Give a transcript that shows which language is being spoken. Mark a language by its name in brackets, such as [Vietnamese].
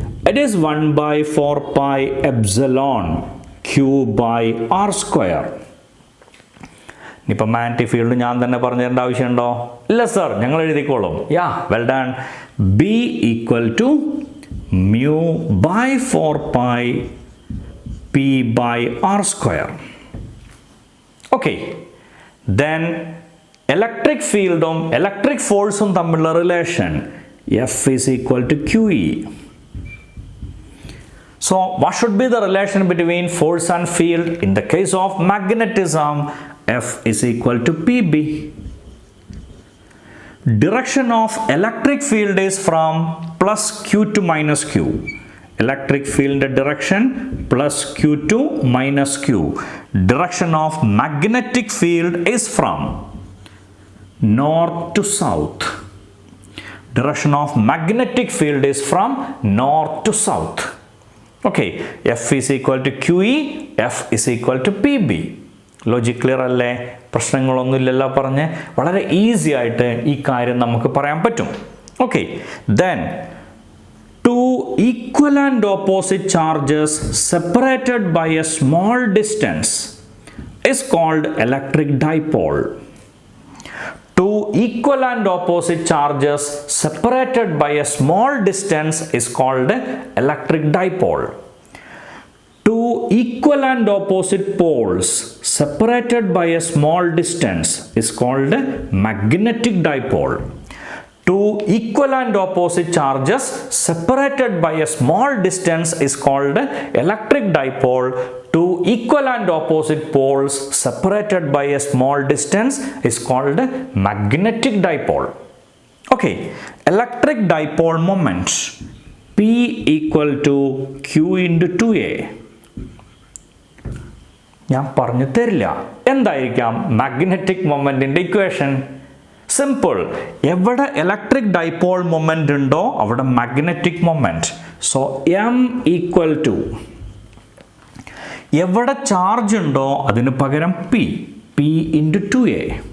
[English] It is 1 by 4 pi epsilon Q by R square. [Malayalam] ഇപ്പോൾ magnetic field ഞാൻ തന്നെ പറഞ്ഞു തരേണ്ട ആവശ്യമുണ്ടോ? ഇല്ല സർ, ഞങ്ങൾ എഴുതിക്കോളും. [English] Yeah, well done. B equal to mu by 4 pi P by R square. [Malayalam] Okay, then electric ഫീൽഡും ഇലക്ട്രിക് ഫോഴ്സും തമ്മിലുള്ള relation [English] F is equal to Q E. So what should be the relation between force and field? In the case of magnetism, F is equal to PB. Direction of electric field is from plus Q to minus Q. Electric field direction plus Q to minus Q. Direction of magnetic field is from north to south. Direction of magnetic field is from north to south. Okay, F is equal to QE, F is equal to PB. [Malayalam] Logic clear അല്ലേ? പ്രശ്നങ്ങളൊന്നുമില്ലല്ലോ പറഞ്ഞ് വളരെ easy ആയിട്ട് ഈ കാര്യം നമുക്ക് പറയാൻ പറ്റും. [English] Okay, then two equal and opposite charges separated by a small distance is called electric dipole. Two equal and opposite charges separated by a small distance is called electric dipole. Two equal and opposite poles separated by a small distance is called magnetic dipole. Two equal and opposite charges separated by a small distance is called electric dipole. Two equal and opposite poles separated by a small distance is called magnetic dipole. Okay, electric dipole moment P equal to Q into 2A. [Malayalam] ഞാൻ പറഞ്ഞു തരില്ല എന്തായിരിക്കാം magnetic മൊമെന്റിന്റെ equation. Simple, എവിടെ electric dipole moment ഉണ്ടോ അവിടെ magnetic moment. So M equal to എവിടെ charge ഉണ്ടോ അതിന് പകരം പി, പി ഇൻറ്റു 2A.